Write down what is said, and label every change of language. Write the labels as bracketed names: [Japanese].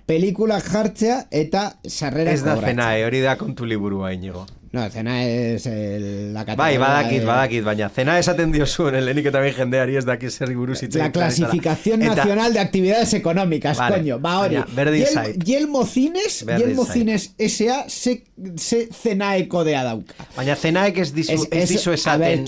[Basque] Pelikulak jartzea eta sarrera kobratzea. Ez da CENAE, hori da kontu liburua, Iñigo. [Spanish] No, CENAE es la categoría... [Basque] Badakit, baina CENAE esaten diozuen, lehenik eta behin jendeari ez daki zer buruz itzen. [Spanish] La clasificación nacional de actividades económicas, coño. Va, [Basque] hori. Yelmo Cines S.A. ze CENAE kodea dauka. Baina CENAEk ez dizu esaten...